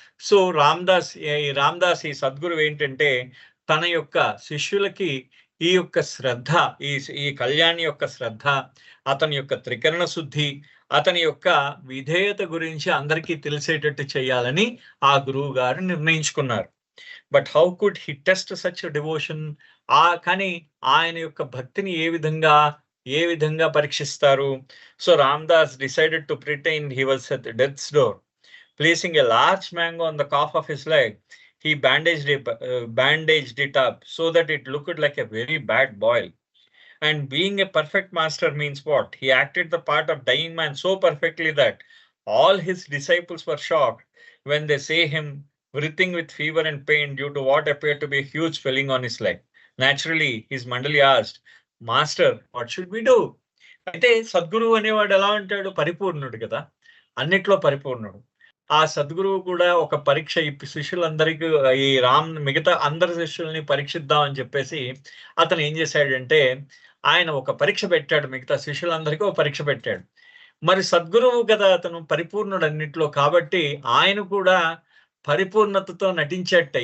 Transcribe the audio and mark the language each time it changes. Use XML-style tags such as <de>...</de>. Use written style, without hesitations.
<te>So Ramdas ఈ సద్గురువు ఏంటంటే, తన యొక్క శిష్యులకి ఈ యొక్క శ్రద్ధ, ఈ కళ్యాణి యొక్క శ్రద్ధ, అతని యొక్క త్రికరణ శుద్ధి, అతని యొక్క విధేయత గురించి అందరికీ తెలిసేటట్టు చేయాలని ఆ గురువు గారు నిర్ణయించుకున్నారు.</te> <en>But how could he test such devotion?</en> <te>కానీ ఆయన యొక్క భక్తిని ఏ విధంగా పరీక్షిస్తారు?</te> <en>So Ramdas decided to pretend he was at death's door. Placing a large mango on the calf of his leg, he bandaged it up so that it looked like a very bad boil. And being a perfect master means what? He acted the part of dying man so perfectly that all his disciples were shocked when they saw him writhing with fever and pain due to what appeared to be a huge swelling on his leg. Naturally, his mandali asked, "Master, what should we do?"</en> <te>అయితే సద్గురువు అనేవాడు ఎలా ఉంటాడు? పరిపూర్ణుడు కదా, అన్నిట్లో పరిపూర్ణుడు. ఆ సద్గురువు కూడా ఒక పరీక్ష శిష్యులందరికీ, మిగతా అందరి శిష్యుల్ని పరీక్షిద్దాం అని చెప్పేసి అతను ఏం చేశాడంటే, ఆయన ఒక పరీక్ష పెట్టాడు, మిగతా శిష్యులందరికీ ఒక పరీక్ష పెట్టాడు. మరి సద్గురువు కదా, అతను పరిపూర్ణుడు అన్నిట్లో, కాబట్టి ఆయన కూడా పరిపూర్ణతతో నటించాట.</te>